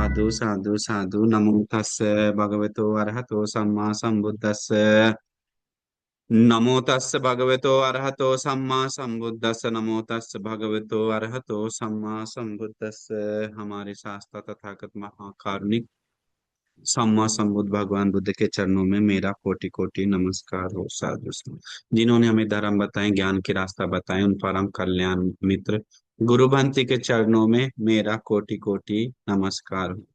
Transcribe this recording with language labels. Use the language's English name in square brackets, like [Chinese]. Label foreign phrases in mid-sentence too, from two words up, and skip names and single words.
[Pali] साधु साधु नमो तस्से भगवतो अरहतो सम्मा संबुद्दस्से। नमो तस्से भगवतो अरहतो सम्मा संबुद्दस्से। नमो तस्से भगवतो अरहतो सम्मा संबुद्दस्से। [Hindi] हमारे शास्त्र तथागत महाकारुणिक [Pali] सम्मा संबुद्ध [Hindi] भगवान बुद्ध के चरणों में मेरा कोटि कोटि नमस्कार हो। [Pali] साधु साधु। [Hindi] जिन्होंने हमें धर्म बताए, ज्ञान की रास्ता बताए, उन परम कल्याण मित्र गुरु भंति के चरणों में मेरा कोटि कोटि नमस्कार हो।